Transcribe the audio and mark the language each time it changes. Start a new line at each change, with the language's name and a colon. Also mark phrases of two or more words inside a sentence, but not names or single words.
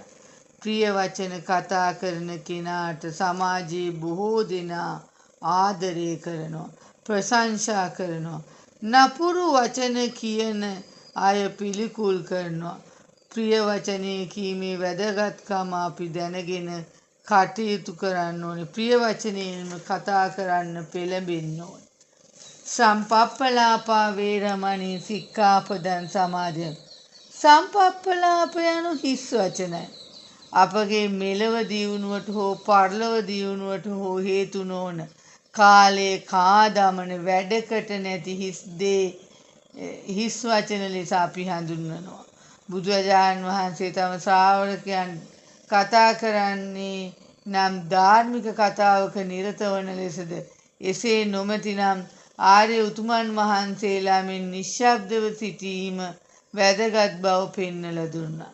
Sinhala: ප්‍රිය වචන කතා කරන කෙනාට සමාජයේ බොහෝ දෙනා ආදරය කරනවා, ප්‍රශංසා කරනවා. නපුරු වචන කියන අය පිළිකුල් කරනවා. ප්‍රිය වචනේ කීමේ වැදගත්කම අපි දැනගෙන කටයුතු කරන්න ඕනේ. ප්‍රිය වචනයෙන්ම කතා කරන්න පෙළඹෙන්න ඕනේ.
Pali: සම්පප්පලාපා වේරමණී සික්ඛාපදං සමාදියාමි.
Sinhala: සම්පප්පලාප යනු හිස් වචනයි. අපගේ මෙලව දියුණුවට හෝ පරලොව දියුණුවට හෝ හේතු නොවන කාලයේ කාදමන වැඩකට නැති හිස් වචන ලෙස අපි හඳුන්වනවා. බුදුරජාණන් වහන්සේ තම ශ්‍රාවකයන් කතා කරන්නේ නම් ධාර්මික කතාවක නිරත වන ලෙසද, එසේ නොමැතිනම් ආර්ය උතුමන් වහන්සේලා මෙන් නිශ්ශබ්දව සිටීම වැදගත් බව පෙන්වලා දුන්නා.